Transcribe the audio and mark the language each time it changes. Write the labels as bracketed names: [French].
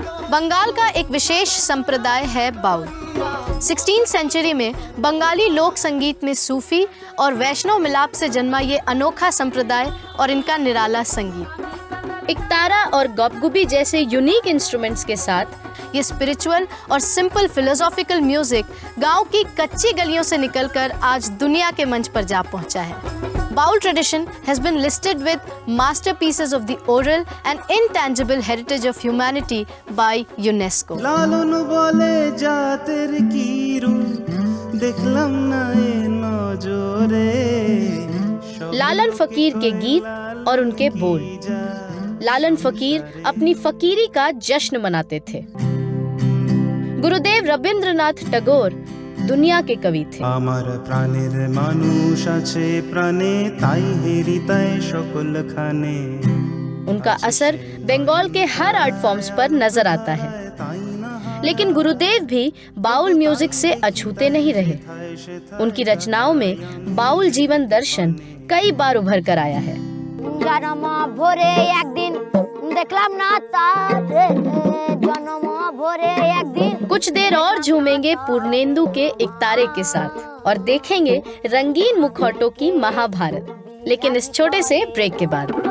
[Hindi] बंगाल का एक विशेष संप्रदाय है बाउल। 16वीं सेंचुरी में बंगाली लोक संगीत में सूफी और वैष्णव मिलाप से जन्मा ये अनोखा संप्रदाय और इनका निराला संगीत। एक तारा और गपगुबी जैसे यूनिक इंस्ट्रूमेंट्स के साथ ये स्पिरिचुअल और सिंपल फिलोसॉफिकल म्यूजिक गांव की कच्ची गलियों से निकलकर आज दुनिया के मंच पर जा पहुंचा है। [English] Baul tradition has been listed with masterpieces of the oral and intangible heritage of humanity by UNESCO. [Bangla] লালন বলে জাতের কিরু দেখলাম না এ নজরে। [Hindi] लालन फकीर के गीत और उनके बोल। लालन फकीर अपनी फकीरी का जश्न मनाते थे। गुरुदेव रविंद्रनाथ टैगोर दुनिया के कवि थे। [Bangla] আমার প্রাণের মানুষ আছে প্রাণে তাই হেরিতায় সকল খানে। [Hindi] उनका असर बंगाल के हर आर्ट फॉर्म्स पर नजर आता है, लेकिन गुरुदेव भी बाउल म्यूजिक से अछूते नहीं रहे। उनकी रचनाओं में बाउल जीवन दर्शन कई बार उभर कर आया है। [Bangla] জনম ভোরে একদিন দেখলাম না তারে, জনম ভোরে একদিন। [Hindi] कुछ देर और झूमेंगे पूर्णेंदु के एक तारे के साथ और देखेंगे रंगीन मुखौटों की महाभारत, लेकिन इस छोटे से ब्रेक के बाद।